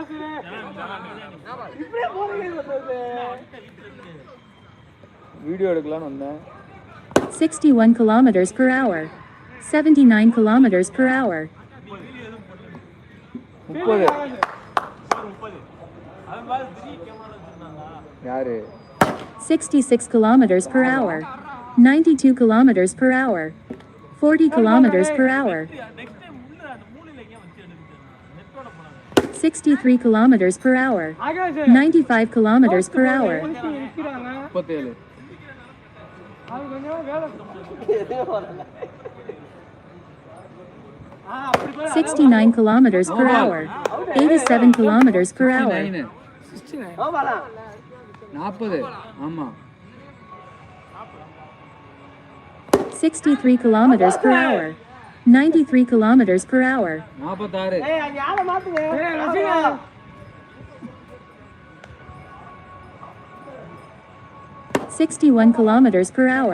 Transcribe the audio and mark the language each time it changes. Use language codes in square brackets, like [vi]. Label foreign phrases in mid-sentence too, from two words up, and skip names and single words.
[ta] வீடியோ எடுக்கலாம்னு வந்தேன். [en] 61 kilometers per hour. 79 kilometers per hour. [ta] 30. யாரு? [en] 66 kilometers per hour. 92 kilometers per hour. 40 kilometers per hour. 63 kilometers per hour. 95 kilometers per hour. 37. 69 kilometers per hour. 87 kilometers per hour. [ta] 40. ஆமா. [en] 63 kilometers per hour. 93 kilometers per hour. 46. 61 kilometers per hour.